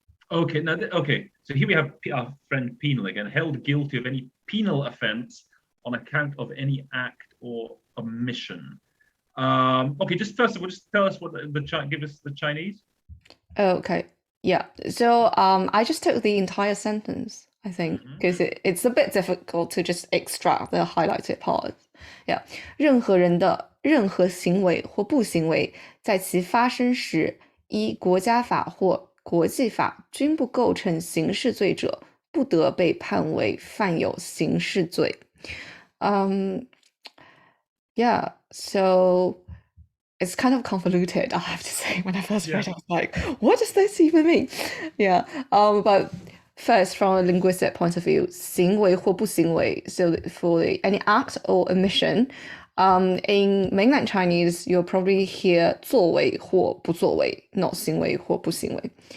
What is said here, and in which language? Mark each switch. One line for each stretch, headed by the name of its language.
English: Okay, now so here we have our friend Penal again, held guilty of any penal offence on account of any act or omission. Okay, just first of all, just tell us what give us the Chinese. Okay. Yeah. So I just took the entire sentence, I think, because it's a bit difficult to just extract the highlighted part. Yeah.
Chinese: 任何人的任何行为或不行为，在其发生时，依国家法或国际法均不构成刑事罪者，不得被判为犯有刑事罪。
English: Yeah. So it's kind of convoluted, I have to say. When I first read it, I was like, what does this even mean? Yeah. But first, from a linguistic point of view,
Chinese: 行为或不行为,
English: so for any act or omission, in mainland Chinese, you'll probably hear
Chinese: 作为或不作为,
English: not
Chinese: 行为或不行为.